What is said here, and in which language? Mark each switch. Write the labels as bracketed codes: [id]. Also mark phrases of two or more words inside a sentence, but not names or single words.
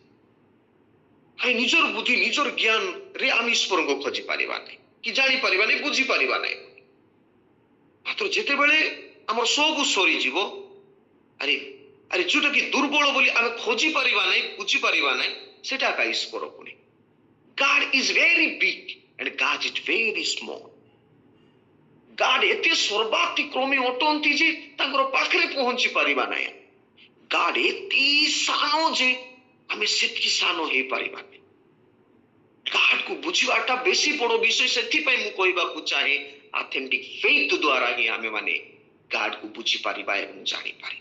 [or] ନିଜର ବୁଦ୍ଧି ନିଜର ଜ୍ଞାନରେ ଆମେ ଈଶ୍ୱରଙ୍କୁ ଖୋଜି ପାରିବା ନାହିଁ, କି ଜାଣିପାରିବା ନାହିଁ, ବୁଝିପାରିବା ନାହିଁ। ମାତ୍ର ଯେତେବେଳେ ଆମର ସବୁ ସରିଯିବ, ଆରେ ଆରେ ଯୋଉଟା କି ଦୁର୍ବଳ ବୋଲି ଆମେ ଖୋଜି ପାରିବା ନାହିଁ, ବୁଝିପାରିବା ନାହିଁ, ସେଟା ଏକା ଈଶ୍ୱର ପୁଣି। [en] God is very big and God is very small. [or] God ଏତେ ସର୍ବାତିକ୍ରମୀ ଅଟନ୍ତି ଯେ ତାଙ୍କର ପାଖରେ ପହଞ୍ଚି ପାରିବା ନାହିଁ। God ଏତେ ସାନ ଯେ ଆମେ ସେତିକି ସାନ ହେଇପାରିବା ନାହିଁ। God କୁ ବୁଝିବାଟା ବେଶୀ ବଡ଼ ବିଷୟ। ସେଥିପାଇଁ ମୁଁ କହିବାକୁ ଚାହେଁ [en] authentic faith [or] ଦ୍ୱାରା ହିଁ ଆମେ ମାନେ God କୁ ବୁଝିପାରିବା ଏବଂ ଜାଣିପାରିବା।